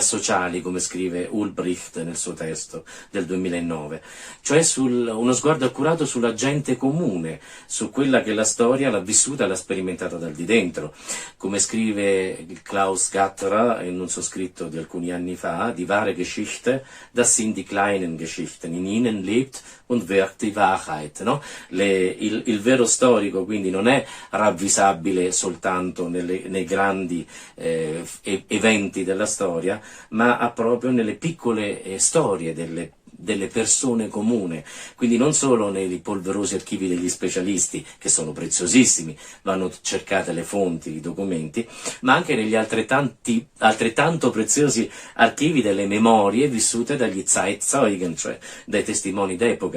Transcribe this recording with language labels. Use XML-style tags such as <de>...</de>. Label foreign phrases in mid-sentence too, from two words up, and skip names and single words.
<it>sociali, come scrive Ulbricht nel suo testo del 2009, cioè uno sguardo accurato sulla gente comune, su quella che la storia l'ha vissuta, l'ha sperimentata dal di dentro, come scrive Klaus Gatterer in un suo scritto di alcuni anni fa:</it> <de>Die wahre Geschichte, das sind die kleinen Geschichten, in ihnen lebt und wirkt die Wahrheit,</de> <it>no? Il vero storico quindi non è ravvisabile soltanto nei grandi eventi della storia, ma proprio nelle piccole storie delle persone comune, quindi non solo nei polverosi archivi degli specialisti, che sono preziosissimi, vanno cercate le fonti, i documenti, ma anche negli altrettanto preziosi archivi delle memorie vissute dagli Zeitzeugen, cioè dai testimoni d'epoca.</it>